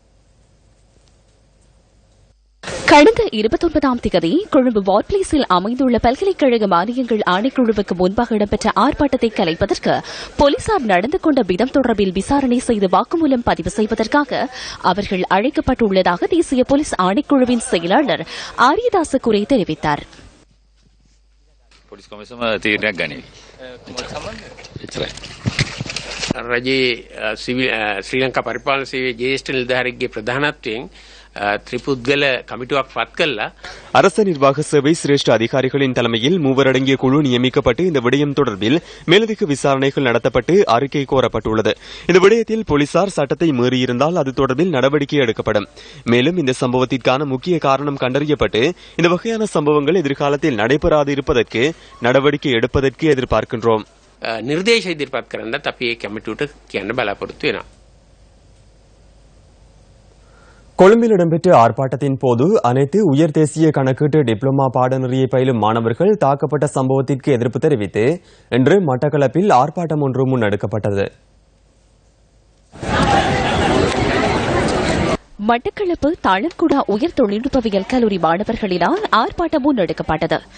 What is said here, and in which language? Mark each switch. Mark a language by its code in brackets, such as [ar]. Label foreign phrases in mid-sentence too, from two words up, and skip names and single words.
[ta] கடந்த 29ஆம் தேதி கொழும்பு வார்ட் பிளேஸில் அமைந்துள்ள பல்கலைக்கழக மானியங்கள் ஆணைக்குழுவுக்கு முன்பாக இடம்பெற்ற ஆர்ப்பாட்டத்தை கலைப்பதற்கு போலீசார் நடந்து கொண்ட விதம் தொடர்பில் விசாரணை செய்து வாக்குமூலம் பதிவு செய்வதற்காக அவர்கள் அழைக்கப்பட்டுள்ளதாக தேசிய போலீஸ் ஆணைக்குழுவின் செயலாளர் ஆரியதாச குரே தெரிவித்தார். [si] රජයේ ශ්‍රී ලංකා පරිපාලන සේවයේ ජ්‍යෙෂ්ඨ නිලධාරියෙක්ගේ ප්‍රධානත්වයෙන් ත්‍රිපුද්ගල කමිටුවක් පත් කළා. [ta] அரச நிர்வாக சேவை சிரேஷ்ட அதிகாரிகளின் தலைமையில் 3 அடங்கிய குழு நியமிக்கப்பட்டு இந்த விடயம் தொடர்பில் மேலதிக விசாரணைகள் நடத்தப்பட்டு அறிக்கை கோரப்பட்டுள்ளது. இந்த விடயத்தில் போலீசார் சட்டத்தை மீறியிருந்தால் அது தொடர்பில் நடவடிக்கை எடுக்கப்படும். மேலும் இந்த சம்பவத்திற்கான முக்கிய காரணம் கண்டறியப்பட்டு இந்த வகையான சம்பவங்கள் எதிர்காலத்தில் நடைபெறாது இருப்பதற்கு நடவடிக்கை எடுப்பதற்கு எதிர்பார்க்கின்றோம். [si] නිර්දේශ ඉදිරිපත් කරන්නත් අපි ඒ කමිටුවට කියන්න බලාපොරොත්තු වෙනවා. [ta] கொழும்பில் இடம்பெற்ற ஆர்ப்பாட்டத்தின் போது அனைத்து உயர் தேசிய கணக்கீட்டு டிப்ளோமா பாடநெறியை பயிலும் மாணவர்கள் தாக்கப்பட்ட சம்பவத்திற்கு எதிர்ப்பு தெரிவித்து இன்று மட்டக்களப்பில் ஆர்ப்பாட்டம் ஒன்று முன்னெடுக்கப்பட்டது. மட்டக்களப்பு தாளன்குடா உயர் தொழில்நுட்பவியல் கல்லூரி மாணவர்களினால் ஆர்ப்பாட்டம் முன்னெடுக்கப்பட்டது.